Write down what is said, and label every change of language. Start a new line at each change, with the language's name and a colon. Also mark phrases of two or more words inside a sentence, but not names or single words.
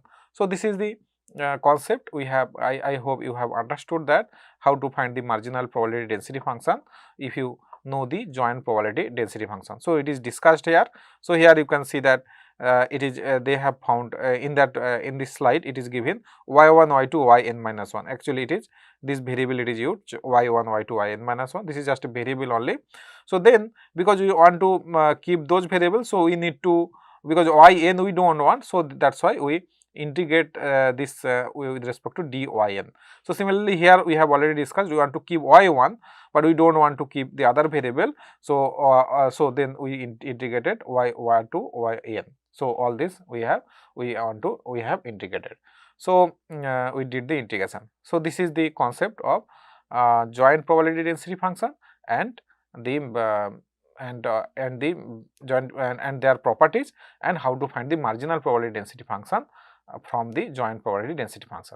English: So this is the concept we have. I hope you have understood that how to find the marginal probability density function if you know the joint probability density function. So it is discussed here. So here you can see that it is they have found in that in this slide it is given y1 y2 yn minus 1. Actually it is this variable, it is used y1 y2 yn minus 1. This is just a variable only. So then because we want to keep those variables, so we need to, because yn we do not want, so that is why we integrate this with respect to dyn. So, similarly here we have already discussed we want to keep y1, but we do not want to keep the other variable. So, so then we integrated y2 yn. So, all this we have integrated. So, we did the integration. So, this is the concept of joint probability density function and the and the joint and their properties, and how to find the marginal probability density function from the joint probability density function.